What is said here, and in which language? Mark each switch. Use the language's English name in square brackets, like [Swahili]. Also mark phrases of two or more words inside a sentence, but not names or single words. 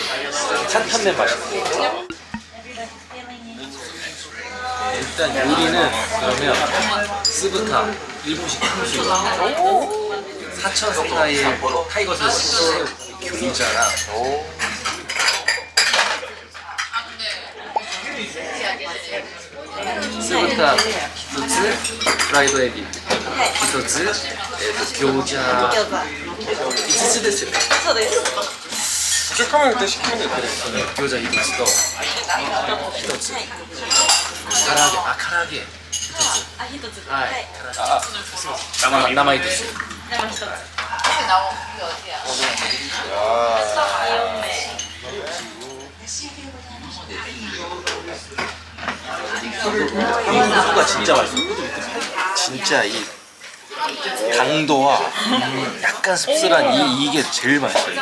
[Korean] 탄탄면 맛있고. 일단 요리는 그러면 스부타 일본식 탕수육, 사천 스타일 타이거스 새우 교자랑 스부타 [Japanese] 1 つフライドエビ1つ餃子5つですよね。そうです。 [Korean] 부족하면 그때 시키면 돼. [Japanese] 餃子1つと1つ唐揚げ唐揚げ1つあ、一つ。はいはい。生いですよ。生一つ。 [Korean] 소가 진짜 맛있어. 진짜 이 강도와 약간 씁쓸한 이게 제일 맛있어요.